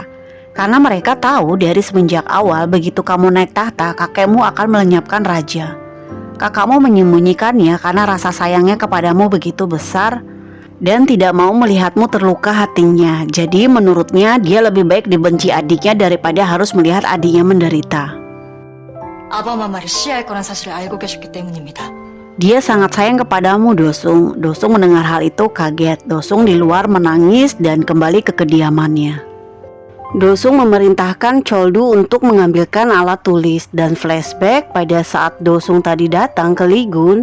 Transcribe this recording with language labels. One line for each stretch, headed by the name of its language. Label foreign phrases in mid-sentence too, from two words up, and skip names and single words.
Indonesian: Karena mereka tahu dari semenjak awal begitu kamu naik tahta, kakekmu akan melenyapkan raja. Kakakmu menyembunyikannya karena rasa sayangnya kepadamu begitu besar dan tidak mau melihatmu terluka hatinya. Jadi menurutnya dia lebih baik dibenci adiknya daripada harus melihat adiknya menderita.
Korean: 아바마마를 시해할 거란 사실을 알고 계셨기 때문입니다.
Indonesian: Dia sangat sayang kepadamu, Dosung. Dosung mendengar hal itu kaget. Dosung di luar menangis dan kembali ke kediamannya. Dosung memerintahkan Choldu untuk mengambilkan alat tulis dan flashback pada saat Dosung tadi datang ke Ligun.